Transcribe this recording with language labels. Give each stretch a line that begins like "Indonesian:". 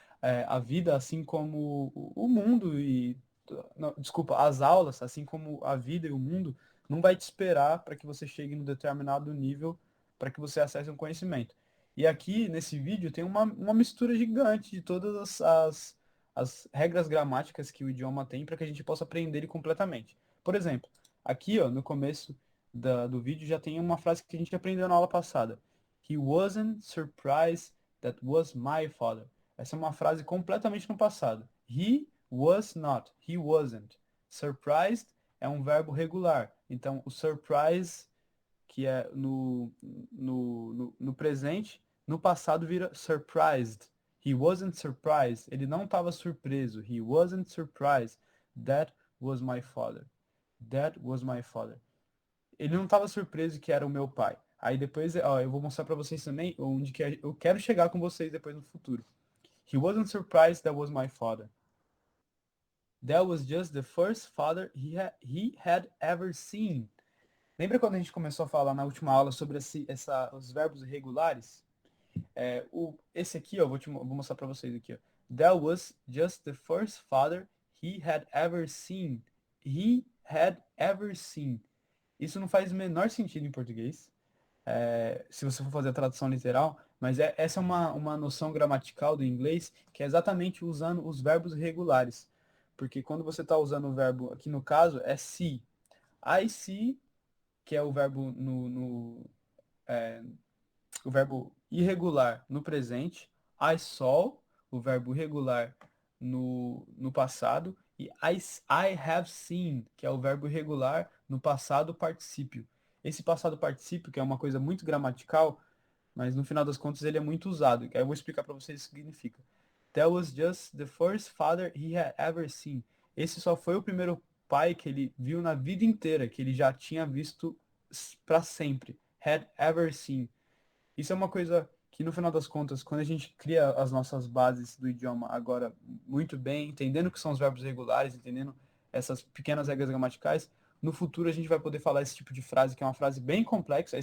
Portuguese: A vida, assim como o mundo não, desculpa, as aulas, assim como a vida e o mundo, não vai te esperar para que você chegue no determinado nível para que você acesse um conhecimento. E aqui, nesse vídeo, tem uma mistura gigante de todas as regras gramáticas que o idioma tem para que a gente possa aprender ele completamente. Por exemplo, aqui, ó, no começo do vídeo já tem uma frase que a gente aprendeu na aula passada.
English: He wasn't surprised that was my father.
Portuguese: Essa é uma frase completamente no passado.
English: He was not. He wasn't.
Portuguese: Surprised é um verbo regular. Então, o surprise, que é no presente, no passado vira surprised.
English: He wasn't surprised.
Portuguese: Ele não estava surpreso.
English: He wasn't surprised. That was my father. That was my father.
Portuguese: Ele não estava surpreso que era o meu pai. Aí depois, ó, eu vou mostrar para vocês também onde que eu quero chegar com vocês depois no futuro.
English: He wasn't surprised that was my father. That was just the first father he had ever seen.
Portuguese: Lembra quando a gente começou a falar na última aula sobre os verbos irregulares? Esse aqui, ó, vou mostrar para vocês aqui. Ó.
English: That was just the first father he had ever seen. He had ever seen.
Portuguese: Isso não faz o menor sentido em português, se você for fazer a tradução literal, mas essa é uma noção gramatical do inglês que é exatamente usando os verbos regulares. Porque quando você está usando o verbo, aqui no caso, é see.
English: I see,
Portuguese: que é o verbo o verbo irregular no presente.
English: I saw,
Portuguese: o verbo regular no passado. E
English: I have seen,
Portuguese: que é o verbo irregular no passado particípio. Esse passado particípio, que é uma coisa muito gramatical, mas no final das contas ele é muito usado. Aí eu vou explicar para vocês o que significa.
English: That was just the first father he had ever seen.
Portuguese: Esse só foi o primeiro pai que ele viu na vida inteira, que ele já tinha visto para sempre.
English: Had ever seen.
Portuguese: Isso é uma coisa que, no final das contas, quando a gente cria as nossas bases do idioma agora muito bem, entendendo o que são os verbos regulares, entendendo essas pequenas regras gramaticais, no futuro a gente vai poder falar esse tipo de frase, que é uma frase bem complexa.